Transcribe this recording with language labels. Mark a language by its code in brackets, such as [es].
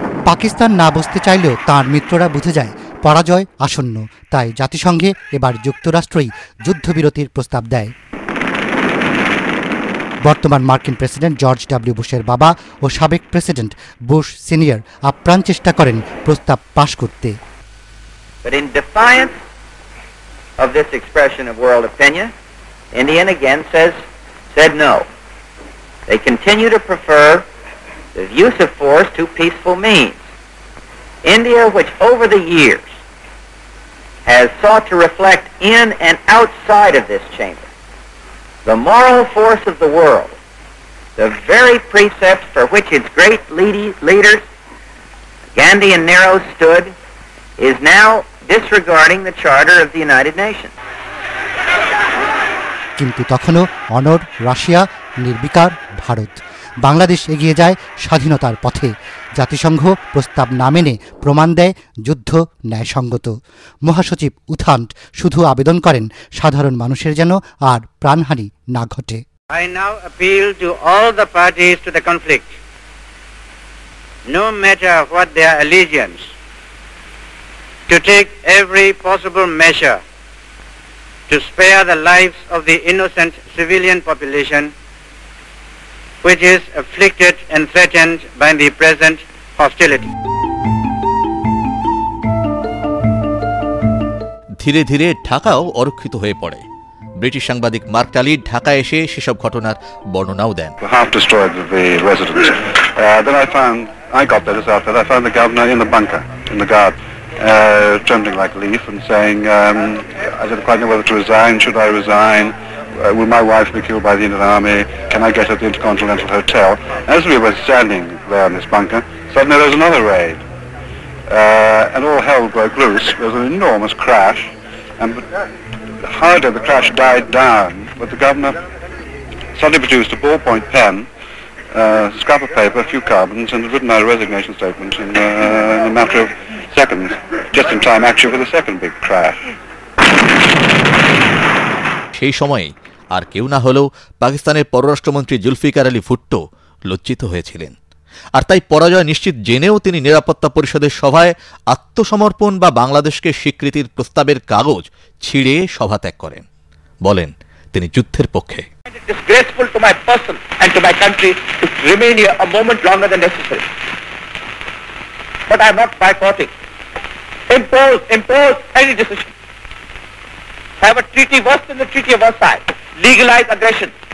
[bn] পাকিস্তান না বুঝতে চাইলেও তাঁর মিত্ররা বুঝে যায় পরাজয় আসন্ন, তাই জাতিসংঘে এবার যুক্তরাষ্ট্রই যুদ্ধবিরতির প্রস্তাব দেয়। বর্তমান মার্কিন প্রেসিডেন্ট জর্জ ডব্লিউ বুশের বাবা ও সাবেক প্রেসিডেন্ট বুশ সিনিয়র আপ্রাণ চেষ্টা করেন প্রস্তাব পাশ করতে। [en] But in defiance of this expression of world opinion, India again said no. They continue to prefer the use of force to peaceful means. India, which over the years has sought to reflect in and outside of this chamber the moral force of the world, the very precepts for which its great leaders, Gandhi and Nehru, stood, is now disregarding the Charter of the United Nations. [bn] কিন্তু তখনও অনড় Russia, নির্বিকার ভারত। বাংলাদেশ এগিয়ে যায় স্বাধীনতার পথে। জাতিসংঘ প্রস্তাব না মেনে প্রমাণ দেয় যুদ্ধ ন্যায়সঙ্গত। মহাসচিব উথান্ট শুধু আবেদন করেন সাধারণ মানুষের যেন আর প্রাণহানি না ঘটে। I now appeal to all the parties to the conflict, no matter what their allegiance, to take every possible measure to spare the lives of the innocent civilian population which is afflicted and threatened by the present hostility. ধীরে ধীরে ঢাকাও অরক্ষিত হয়ে পড়ে। British সাংবাদিক mark টালি ঢাকায় এসে সেসব ঘটনার বর্ণনাও দেন। [en] Half destroyed the residence. Then I got there just after that. I found the governor in the bunker, in the guard, trembling like a leaf and saying, I didn't quite know whether to resign. Should I resign? Will my wife be killed by the Indian Army? Can I get at the Intercontinental Hotel? As we were standing there in this bunker, suddenly there was another raid. And all hell broke loose. There was an enormous crash. And hardly the crash died down, but the governor suddenly produced a ballpoint pen, scrap of paper, a few carbons, and had written out a resignation statement in a matter of seconds, just in time actually for the second big crash. [bn] সেই সময়ে আর কেউ না হলেও পাকিস্তানের পররাষ্ট্রমন্ত্রী জুলফিকার আলী ভুট্টো লজ্জিত হয়েছিলেন। আর তাই পরাজয় নিশ্চিত জেনেও তিনি নিরাপত্তা পরিষদের সভায় আত্মসমর্পণ বা বাংলাদেশকে স্বীকৃতির প্রস্তাবের কাগজ ছিঁড়ে সভা ত্যাগ করেন। বলেন তিনি যুদ্ধের পক্ষে। [en] Disgraceful to my person and to my country to remain here a moment longer than necessary. But I am not boycotting. Impose any decision. Have a treaty worse than the Treaty of Versailles. Legalize aggression.